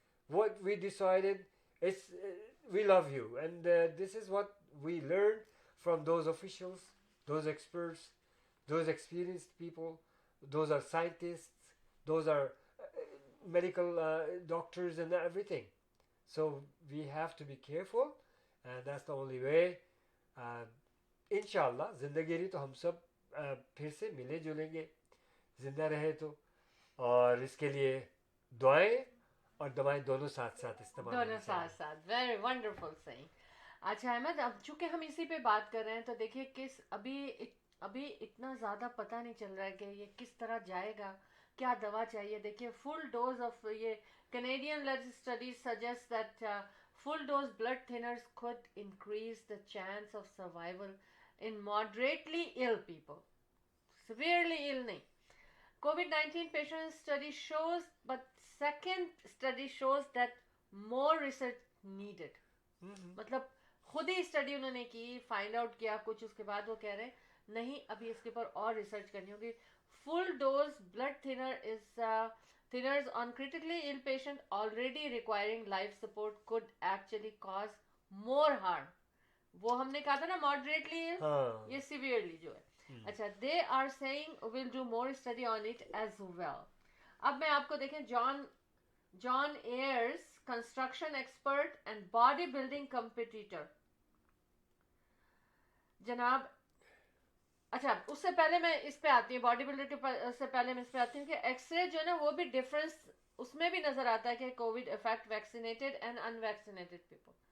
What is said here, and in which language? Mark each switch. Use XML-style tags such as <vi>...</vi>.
<en>What we decided is we love you, and this is what we learned from those officials, those experts, those experienced people. Those are scientists, those are medical doctors and everything. So we have to be careful, and that's the only way.</en> <ur>انشاءاللہ زندگی رہی تو ہم سب پھر سے ملے جلیں گے, زندہ رہے تو, اور اس کے لیے دعائیں اور دوائیں دونوں ساتھ ساتھ استعمال دونوں ساتھ ساتھ.</ur> <en>Very wonderful thing.</en> <ur>اچھا احمد, اب چونکہ ہم اسی پہ بات کر رہے ہیں تو دیکھیے کس ابھی اتنا زیادہ پتہ نہیں چل رہا ہے کہ یہ کس طرح جائے گا, کیا دوا چاہیے.</ur> <en>دیکھیے full dose of یہ Canadian led studies suggest that full dose blood thinners could increase the chance of survival in moderately ill people. Severely ill nahi. COVID-19 patient study shows, but second study shows that more research needed.</en> <ur>مطلب خود ہی study انہوں نے کی, find out کیا کچھ, اس کے بعد وہ کہہ رہے ہیں نہیں ابھی اس کے اوپر اور ریسرچ کرنی ہوگی.</ur> <en>Full dose blood thinner is thinners on critically ill patient already requiring life support could actually cause more harm.</en> <ur>وہ ہم نے کہا تھا نا</ur> <en>moderately ill,</en> <ur>یہ severely جو ہے.</ur> <en>اچھا, they are saying we'll do more study on it as well.</en> <ur>اب میں آپ کو دیکھیں, جان years</ur> <en>construction expert and body building competitor</en> <ur>جناب. اچھا, اس سے پہلے میں اس پہ آتی ہوں, باڈی بلڈر کے سے پہلے میں اس پہ آتی ہوں کہ ایکس رے جو ہے نا وہ بھی ڈفرینس اس میں بھی نظر آتا ہے کہ</ur> <en>COVID affect vaccinated and unvaccinated people.</en>